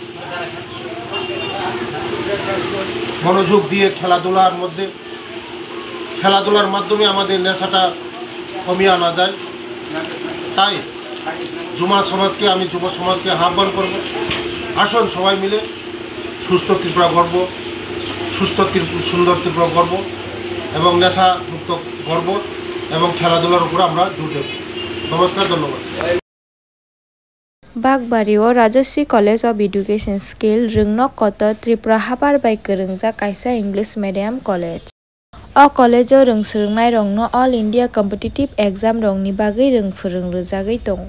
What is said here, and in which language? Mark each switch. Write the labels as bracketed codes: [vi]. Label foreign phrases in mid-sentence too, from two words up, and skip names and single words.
[bn] মনোযোগ দিয়ে খেলাধুলার মাধ্যমে আমাদের নেশাটা কমিয়ে আনা যায় তাই আমি যুব সমাজকে আহ্বান করব আসুন সবাই মিলে সুস্থ ত্রিপুরা গর্ব সুন্দর ত্রিপুরা গর্ব এবং নেশা মুক্ত গর্ব এবং খেলাধুলার উপর আমরা জোর দেব নমস্কার ধন্যবাদ [trp] Bagbariyo Rajashri College of Education Skill Ringnok Koto Tripura Habar by Kerengja Kaisa English Medium College. O college o rungsrungnai rongno [en] All India Competitive Exam [trp] rongni bagui rungfurungrujagui tong.